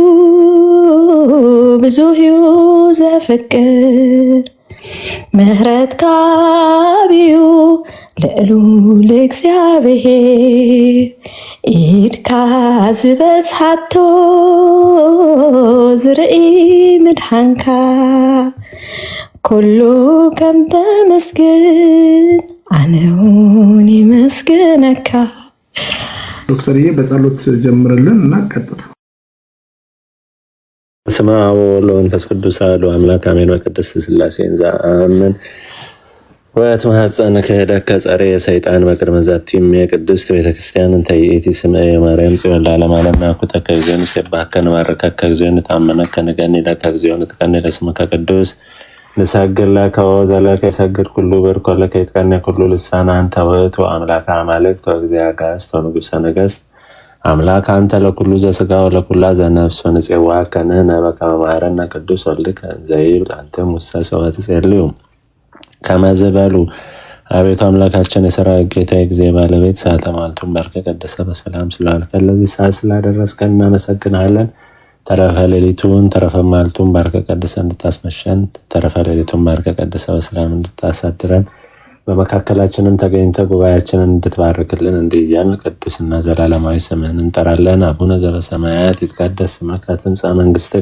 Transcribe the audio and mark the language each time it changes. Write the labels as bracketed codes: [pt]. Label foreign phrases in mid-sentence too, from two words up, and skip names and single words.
[ti] ብዙ ዘፍቅር ምህረትካ ዓብዩ ልዑል እግዚአብሔር ኢድካ ዝበጽሓቶ ዝርኢ ምድሓንካ ኩሉ ከም ተመስግን ኣነ እውን ይመስግነካ። [am] ዶክተርዬ በጸሎት ጀምርልን እና ቀጥታ። [gez] በስመ አብ ወወልድ ወመንፈስ ቅዱስ አሐዱ አምላክ አሜን። በቅድስት ሥላሴ እንዘአምን ወትማኅፀንከ ሄደከ ጸሬ ሰይጣን በቅድመ ዛቲም የቅድስት ቤተክርስቲያን እንተ ይእቲ ስምዐ የማርያም ጽዮን ለዓለመ ዓለም ናኩተከ እግዚኦ ንሴብሐከ ንባርከከ እግዚኦ ንተአምነከ ንገኒ ለከ እግዚኦ ንትቀኒ ለስምከ ቅዱስ ንሰግድ ለከ ወዘለከ የሰግድ ኩሉ ብርኮ ለከ ይትቀኒ ኩሉ ልሳነ አንተ ውእቱ አምላከ አማልክት ወእግዚአ አጋዕዝት ወንጉሠ ነገሥት አምላክ አንተ ለኩሉ ዘሥጋ ወለኩላ ዘነፍስ ወንፄዋከ ንሕነ በከመ መሐረነ ቅዱስ ወልድከ ዘይብል አንትሙ ውስተ ሰብእ ትጼልዩ ከመ ዝበሉ። [am] አቤቱ አምላካችን የሠራዊት ጌታ የጊዜ ባለቤት ሰዓተ ማልቱን ባርከ ቀደሰ በሰላም ስላልከን ለዚህ ሰዓት ስላደረስከን እናመሰግናለን። ተረፈ ሌሊቱን ተረፈ ማልቱን ባርከ ቀደሰ እንድታስመሸን ተረፈ ሌሊቱን ባርከ ቀደሰ በሰላም እንድታሳድረን በመካከላችንም ተገኝተ ጉባኤያችንን እንድትባርክልን እንዲያን ቅዱስና ዘላለማዊ ስምህን እንጠራለን። [gez] አቡነ ዘበሰማያት ይትቀደስ ስምከ ትምጻእ መንግሥትከ